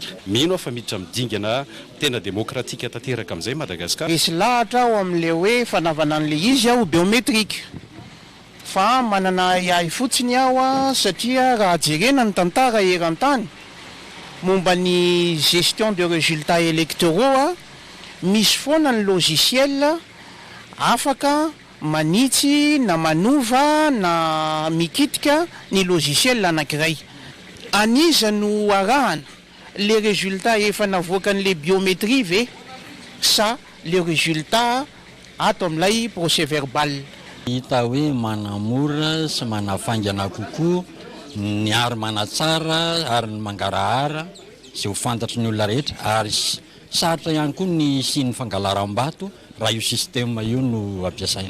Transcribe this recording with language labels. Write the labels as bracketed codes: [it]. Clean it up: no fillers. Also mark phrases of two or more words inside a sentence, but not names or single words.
[mg] Mino aho fa miditra midingana tena demokratika tanteraka amin'izay Madagasikara. Misy lahatra ao amin'ilay hoe fanaovana an'ilay izy aho biometrika. Fa manana iahy fotsiny aho satria raha jerena ny tantara eran-tany momba ny [fr] gestion de résultats électoraux [mg] misy foana ny logiciel afaka manitsy na manova na mikitika ny logiciel anankiray. Aniza no arahana [fr] les résultats [mg] efa navoakan' [fr] le biométrie [mg] ve sa [fr] le résultat [mg] ato amin'ilay [fr] procès verbal. [mg] Hita hoe manamora sy manafangana kokoa ny ary manatsara ary ny mangarahara izay ho fantatry ny olona rehetra ary sarotra ihany koa ny siny fangalaram-bato raha io système io no ampiasaina.